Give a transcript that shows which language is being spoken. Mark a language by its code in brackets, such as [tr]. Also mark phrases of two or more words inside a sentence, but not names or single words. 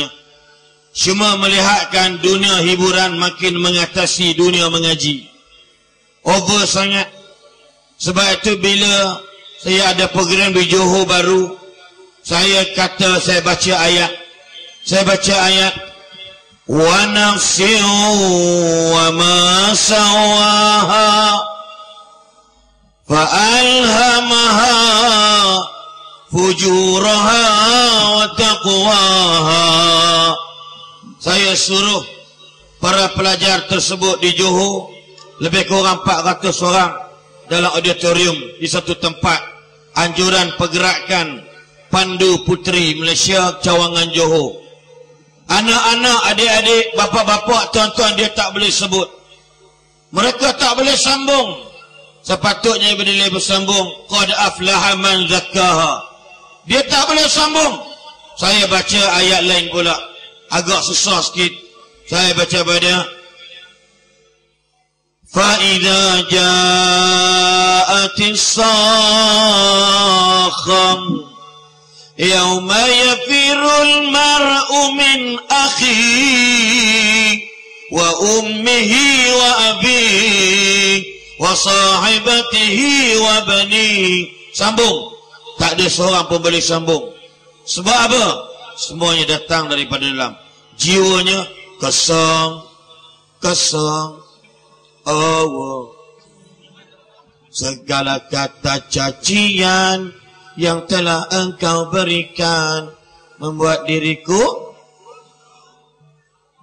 [ms] Cuma melihatkan dunia hiburan makin mengatasi dunia mengaji. Over sangat. Sebab itu bila saya ada program di Johor baru, saya kata saya baca ayat. Saya baca ayat. [ar] ونفس وما سواها فألهمها فجورها وتقواها. [ms] Saya suruh para pelajar tersebut di Johor, lebih kurang 400 orang dalam auditorium di satu tempat, anjuran pergerakan Pandu Puteri Malaysia Cawangan Johor. Anak-anak, adik-adik, bapa-bapa, tuan-tuan dia tak boleh sebut. Mereka tak boleh sambung. Sepatutnya bila bersambung, [ar] قد أفلح من زكاها. [ms] Dia tak boleh sambung. Saya baca ayat lain pula, agak susah sikit. Saya baca pada [ar] فإذا جاءت الصاخة يوم يفر المرء من أخيه وأمه وأبيه وصاحبته وبني. [ms] Sambung. Tak ada seorang pun boleh sambung. Sebab apa? Semuanya datang daripada dalam. Jiwanya kosong. Kosong. Allah. Segala kata cacian yang telah engkau berikan membuat diriku pandai.